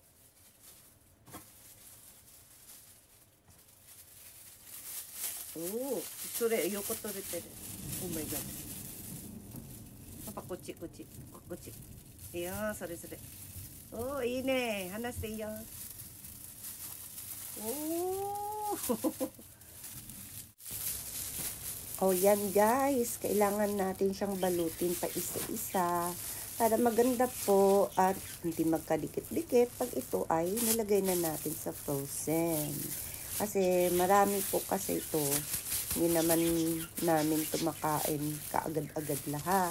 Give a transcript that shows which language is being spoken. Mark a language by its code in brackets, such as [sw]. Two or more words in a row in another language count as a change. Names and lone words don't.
[ja] おお、それ横取れてる。お前が。パパこっちこっちこっち。いいよそれそれ。おおいいね。離していいよ。 [tl] おお。O yan guys, kailangan natin siyang balutin pa isa-isa para maganda po at hindi magkadikit-dikit pag ito ay nilagay na natin sa frozen. Kasi marami po kasi ito, hindi naman namin ito makain kaagad-agad lahat.